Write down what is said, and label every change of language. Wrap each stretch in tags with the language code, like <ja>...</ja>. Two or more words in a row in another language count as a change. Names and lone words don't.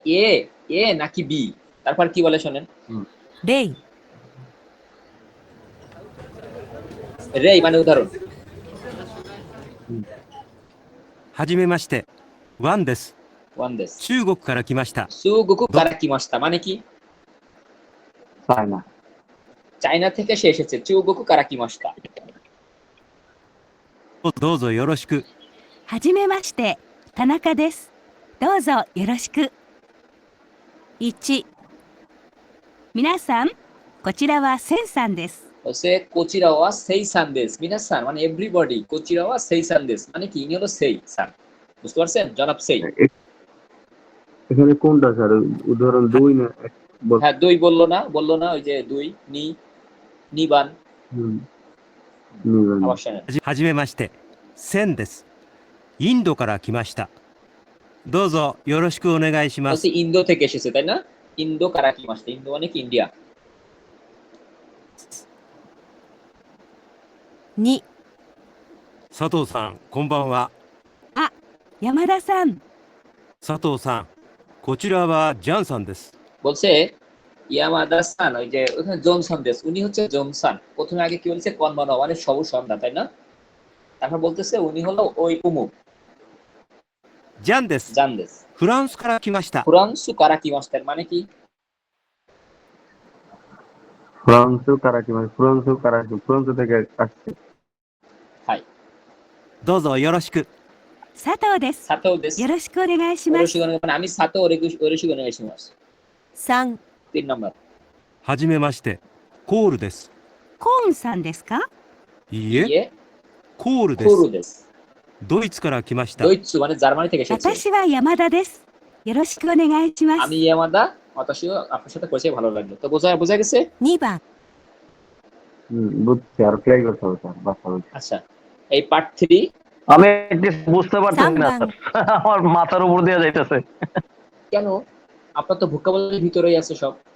<bn>এ এ নাকি বি? তারপর কি বলে শোনেন।</bn> <ja>レイ、</ja> <bn>রে মানে উদাহরণ।</bn> <ja>はじめまして、ワンです。ワンです. 中国から来ました。 সুগুকু どから来ました</ja> <bn>মানে কি? চায়না। চায়না থেকে সে এসেছে।</bn> <ja>中国から来ました. どうぞよろしく。はじめまして、田中です。どうぞよろしく。1、皆さん、こちらはセンさんです。</ja> <bn>বলছে</bn> <ja>こちらはセンさんです.</ja> <bn>মিনাসান মানে এভরিবডি।</bn> <ja>こちらはセンさんです</ja> <bn>মানে কি? ইনি হলো সেই সান। বুঝতে পারছেন? জনাব সেই। এখানে কোনটা স্যার? উদাহরণ 2 না হ্যাঁ, দুই বললো না? বললো না ওই যে দুই</bn> <ja>二 二番.</ja> <bn>হুম, নিবেন। আবার শোনেন।</bn> <ja>はじめまして、センです。インドから来ました。どうぞよろしくお願いしま</ja> <bn>বলছে</bn> <ja>す。</ja> <bn>ইন্দো থেকে এসেছে, তাই না?</bn> <ja>インドから来ました.</ja> <bn>ইন্দো মানে কি? ইন্ডিয়া।</bn> <ja>2、佐藤さん、こんばんは。あ、山田さん。佐藤さん、こちらはジャンさんです。</ja> <bn>বলছে ইয়ামাদা সান, ওই যে ওখানে জনসন দেশ, উনি হচ্ছে জনসন। প্রথমে আগে কি বলছে? কনবানো মানে সবুজ সন্ধ্যা, তাই না? তারপর বলতেছে উনি হলো ওই উমুক</bn> <ja>ジャンです。ジャンです. フランスから来ました。フランスから来ました</ja> <bn>মানে কি?</bn> <ja>フランスから来</ja> <bn>মানে</bn> <ja>フランスから来,</ja> <bn>ফ্রান্স থেকে আসছে।</bn> <ja>はい。どうぞよろしく。佐藤です。佐藤です. よろしくお願いします。</ja> <bn>মানে আমি সাতো</bn> <ja>よろしくお願いします. 3、</ja> <bn>তিন নম্বর।</bn> <ja>はじめまして、コールです。コーンさんですか？いいえ、 ইয়ে コールで কুরু す。 দেশ। ドイツから来ました。</ja> <bn>দৈত্সু মানে জার্মানি থেকে এসেছে।</bn> <ja>私は山田です。よろしくお願いします。</ja> <bn>আমি ইয়ামাদা, অতসীয় আপনার সাথে পরিচয় ভালো লাগলো। তো বোঝা গেছে?</bn> <ja>2番、</ja> <bn>বুঝছি, আর প্লে করতে হবে স্যার, বাচ্চা বলছি। আচ্ছা, এই পার্ট 3 আমি বুঝতে পারতেছি না সাবধান। স্যার, আমার মাথার উপর দিয়ে যাইতেছে। কেন? আপনার তো ভোকাবুলারির ভিতরেই আছে সব।</bn>